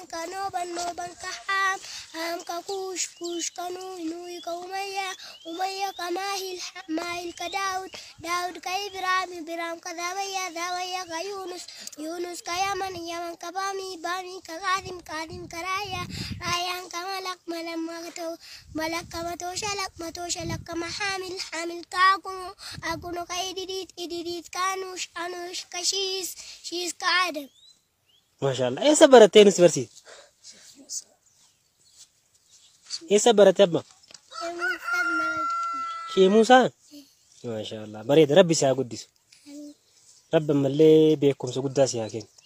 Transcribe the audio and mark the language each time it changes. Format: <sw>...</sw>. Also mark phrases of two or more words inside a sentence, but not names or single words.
<om>ka nooban ka haam ka kuush ka nuuyi ka umayya ka maahil ka daawud ka ibraahim ka daawaya ka yunus ka yaman ka baanii ka kaatim ka raayaan ka malak ka matoo ka mahamil ka akuno ka ididit ka anush ka shiis ka adam. Maashaallah. Eessa barattee nus barsiisa? Eessa baratte abba? Shee Muusaan? Maashaallah. Bareeda. Rabbi si haa guddisu. Rabbi ammallee beekumsa guddaa si haa kennu.</om>